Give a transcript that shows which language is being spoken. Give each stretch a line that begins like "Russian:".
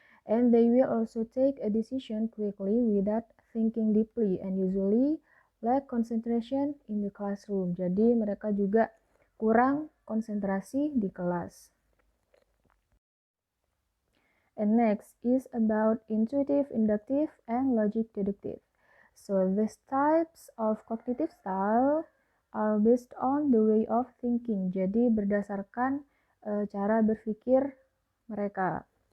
English: And they will also take a decision quickly without thinking deeply and usually lack concentration in the classroom.
Indonesian: Jadi mereka juga kurang konsentrasi di kelas.
English: And next is about intuitive, inductive, and logic deductive. So these types of cognitive style are based on the way of thinking.
Indonesian: Jadi berdasarkan cara berpikir mereka.